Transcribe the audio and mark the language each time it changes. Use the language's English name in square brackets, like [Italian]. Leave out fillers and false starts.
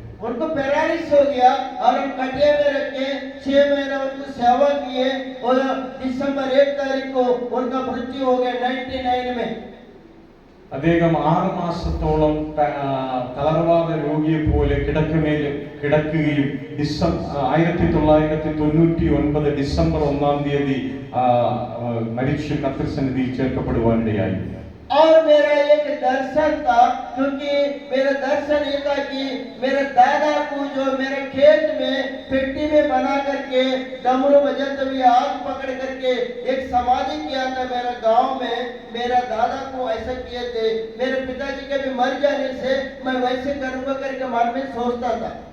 [Hindi] उनको पैरालिसिस हो गया और हम कटिया में रखे 6 महीना उनको सेवा किए और दिसंबर 1 तारीख को उनका मृत्यु हो गया 99 में। [Malayalam] അദ്ദേഹം 6 മാസത്തോളം തളർവാദ രോഗിയെ പോലെ കിടക്കമേൽ കിടക്കുകയും 1999 ഡിസംബർ 1 തീയതി മരിച്ചു കർത്തൃസന്നിധിയിൽ ചേർക്കപ്പെടുവാനിടയായി. [Hindi] और मेरा एक दर्शन था, क्योंकि मेरा दर्शन ये था कि मेरे दादा को जो मेरे खेत में पेटी में बना करके डमरू बजाते हुए हाथ पकड़ करके एक समाधि किया था मेरे गांव में। मेरा दादा को ऐसा किए थे, मेरे पिताजी के भी मर जाने से मैं वैसे करूंगा करके मन में सोचता था।